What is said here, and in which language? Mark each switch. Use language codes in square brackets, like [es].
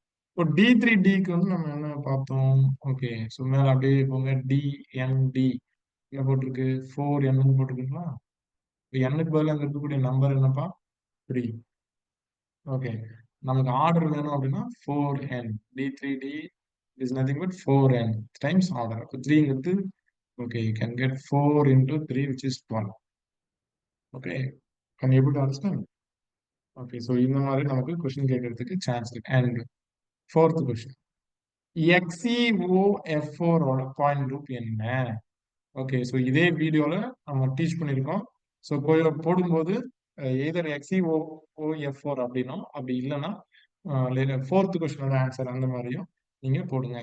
[ta] இப்போ D3Dக்கு வந்து நம்ம என்ன பார்த்தோம்? ஓகே, ஸோ மேல அப்படியே போங்க. DND என்ன போட்டிருக்கு? 4N போட்டிருக்குங்களா? இப்போ Nக்கு பதிலாக அங்க இருக்கக்கூடிய நம்பர் என்னப்பா? 3. ஓகே, நமக்கு ஆர்டர் வேணும் அப்படின்னா 4N. [en] D3D is nothing but 4N times order. [ta] அப்போ 3ங்கிறது, [en] okay, you can get 4 into 3, which is 12. Okay, can you able to understand? Okay, so [ta] இந்த மாதிரி நமக்கு கொஸ்டின் கேட்கறதுக்கு சான்ஸ் இருக்கு. அண்ட் ஃபோர்த் கொஸ்டின், XeOF4 ஓட பாயிண்ட் குரூப் என்ன? Okay, so இதே வீடியோல நம்ம டீச் பண்ணியிருக்கோம். ஸோ போடும்போது எய்தர் XeOF4 அப்படின்னும், அப்படி இல்லைன்னா ஃபோர்த் கொஸ்டினோட ஆன்சர் அந்த மாதிரியும் நீங்க போடுங்க.